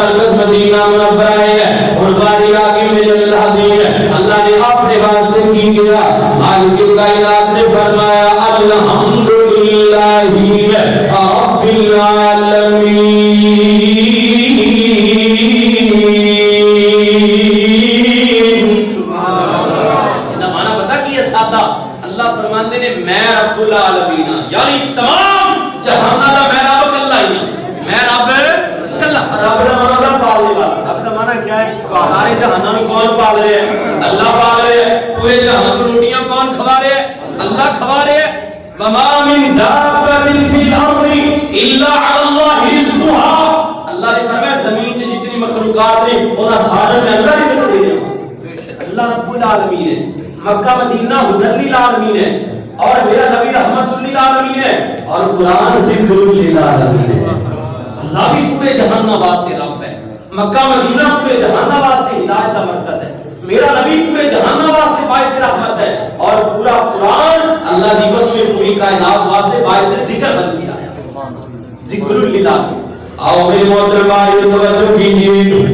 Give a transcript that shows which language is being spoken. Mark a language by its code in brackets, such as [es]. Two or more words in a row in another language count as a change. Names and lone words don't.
[pa] مرکز مدینہ منورہ ہے اور باری آگے میرے اللہ دی اللہ نے اپنے واسطے کی کیا مالک کائنات نے فرمایا [ar] الحمدللہ رب العالمین [pa] اللہ فرماندے نے میں [ar] رب العالمین [pa] یعنی تمام جہاناں دا میں رب کلا ہی نہیں میں رب کلا رب دا معنی پالنے والا رب دا معنی کیا ہے سارے جہاناں نوں کون پال رہے ہیں اللہ پال رہے ہیں پورے جہان کو روٹیاں کون کھوا رہے ہیں اللہ کھوا رہے ہیں [ar] وما من دابۃ فی الارض الا علی اللہ رزقها [pa] اللہ نے فرمایا زمین تے جتنی مخلوقات ہیں انہاں سارے میں اللہ رزق دے رہا ہوں اللہ [ar] رب العالمین [pa] ہے مکہ مدینہ [ar] ہدی للعالمین [pa] ہے اور میرا نبی [ar] رحمت للعالمین [pa] ہے اور قرآن [ar] ذکر للعالمین [pa] ہے اللہ بھی پورے جہان واسطے رب ہے مکہ مدینہ پورے جہان واسطے ہدایت کا مرکز ہے میرا نبی پورے جہان واسطے باعث رحمت ہے اور پورا قرآن اللہ دی قسم پوری کائنات واسطے باعث ذکر بن کے آیا [ar] ذکر للعالمین [pa] آؤ میرے محترم بھائیو توجہ کیجیے